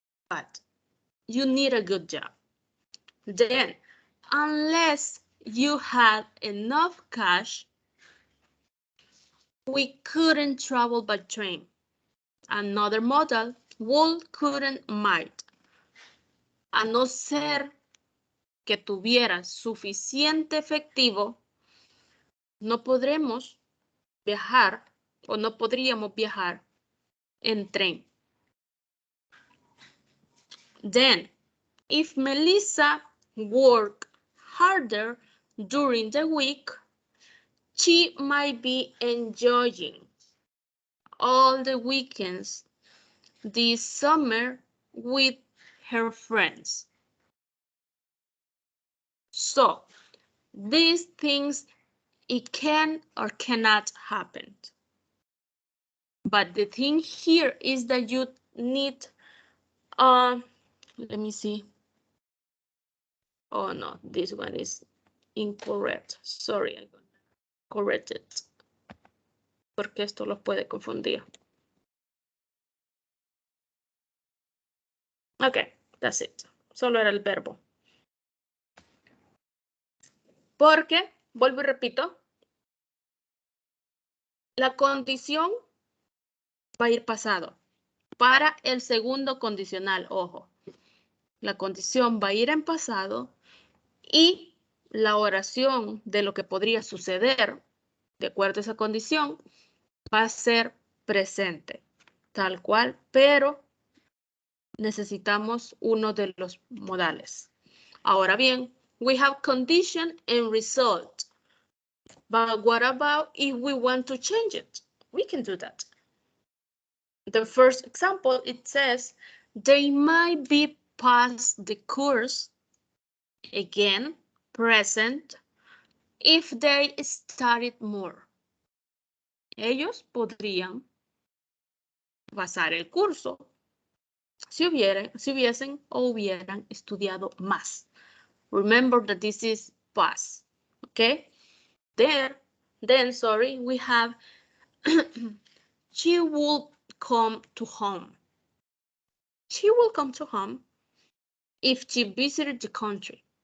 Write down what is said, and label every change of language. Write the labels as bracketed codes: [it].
[en] But you need a good job. Then, unless you had enough cash, we couldn't travel by train. Another modal, would, couldn't, might. [es] A no ser que tuvieras suficiente efectivo, no podremos viajar o no podríamos viajar en tren. [en] Then, if Melissa worked harder during the week, she might be enjoying all the weekends this summer with her friends. So, these things, it can or cannot happen. But the thing here is that you need, let me see. Oh no, this one is incorrect. Sorry, I correct it. [es] Porque esto los puede confundir. [en] Okay, that's it. [es] Solo era el verbo. Porque, vuelvo y repito, la condición va a ir pasado. Para el segundo condicional, ojo. La condición va a ir en pasado y la oración de lo que podría suceder de acuerdo a esa condición va a ser presente, tal cual, pero necesitamos uno de los modales. Ahora bien, [en] we have condition and result. But what about if we want to change it? We can do that. The first example, it says, they might be past the course, again, present, if they studied more. [es] Ellos podrían pasar el curso si hubiesen o hubieran estudiado más. [en] Remember that this is past, okay? Then, we have she will come to home. She will come to home if she visited the country.